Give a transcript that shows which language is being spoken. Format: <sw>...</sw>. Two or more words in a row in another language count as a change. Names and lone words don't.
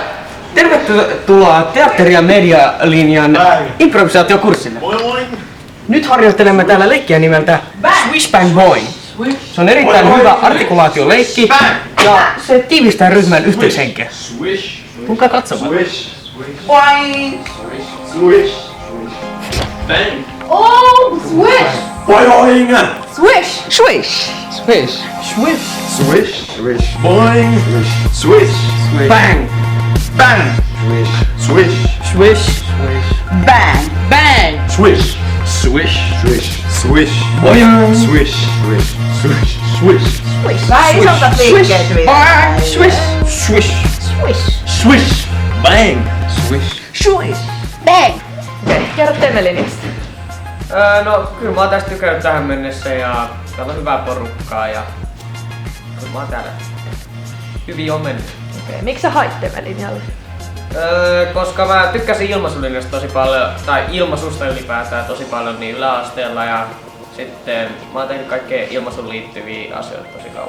<fi>Tervetuloa teatteri- ja medialinjan improvisaatiokurssille. Nyt harjoittelemme täällä leikkiä nimeltä Swish Bang Boing. Se on erittäin hyvä artikulaatioleikki ja se tiivistää ryhmän yhteishenkeä. Tulkaa katsomaan. Boing! Swish! Bang! Oh, swish! Boing! Swish! Swish! Swish! Swish! Swish! Swish! Boing! Swish! Bang! Bang! Swish! Swish! Swish! Bang! Bang! Swish! Swish! Swish! Swish! Boing! Swish! Swish! Swish! Swish! Swish! Vähän isommat liikkeet vielä. Swish! Swish! Swish! Swish! Bang! Swish! Swish! Bang! Okei, kerro temmelinistä. No, kyllä mä oon tästä tykännyt tähän mennessä ja täällä on hyvää porukkaa ja kyllä mä oon täällä hyvin on mennyt. Okei, miksi sä hait temmelinjalle? Koska mä tykkäsin ilmaisulinjasta tosi paljon, tai ilmaisusta ylipäätään tosi paljon niin yläasteella ja sitten mä oon tehnyt kaikkea ilmaisuun liittyviä asioita tosi kauan.</fi>